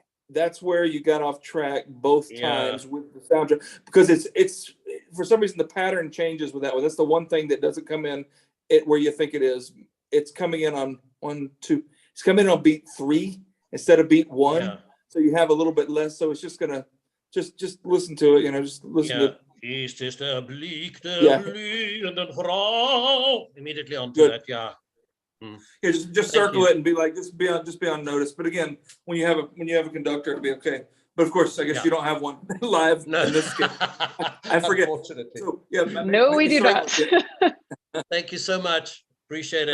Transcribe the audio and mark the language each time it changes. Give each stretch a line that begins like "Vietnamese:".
English: That's where you got off track both times with the soundtrack, because it's for some reason the pattern changes with that one. That's the one thing that doesn't come in where you think it is. It's coming in on 1, 2. It's coming in on beat 3 instead of beat 1. Yeah. So you have a little bit less. So it's just gonna just listen to it. Just listen to it.
German: Ist es der Blick der blühenden Frau?
English: Immediately onto that. Yeah. Yeah, just circle it and be like, just be on notice. But again, when you have a conductor, it'll be okay. But of course, I guess you don't have one live in this case. I forget. So, no, we do not. Thank you so much. Appreciate it.